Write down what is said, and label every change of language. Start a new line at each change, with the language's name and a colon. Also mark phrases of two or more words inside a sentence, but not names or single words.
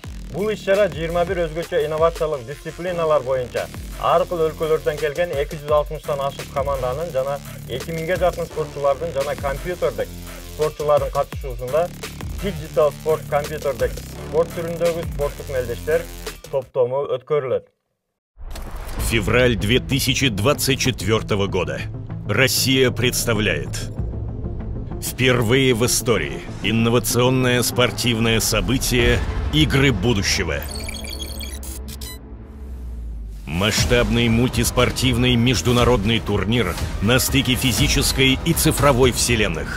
Kyrgyz: Бул иш-чара 21 өзгөчө инновациялык дисциплиналар боюнча ар кыл өлкөлөрдөн келген 260тан ашык команданын жана 2000ге жакын спортчулардын жана компьютердик спортчулардын катышуусунда Digital Sport компьютердик спорт түрүндөгү спорттук мелдештер топтому өткөрүлөт.
Russian: Февраль 2024 года. Россия представляет впервые в истории инновационное спортивное событие «Игры будущего». Масштабный мультиспортивный международный турнир на стыке физической и цифровой вселенных.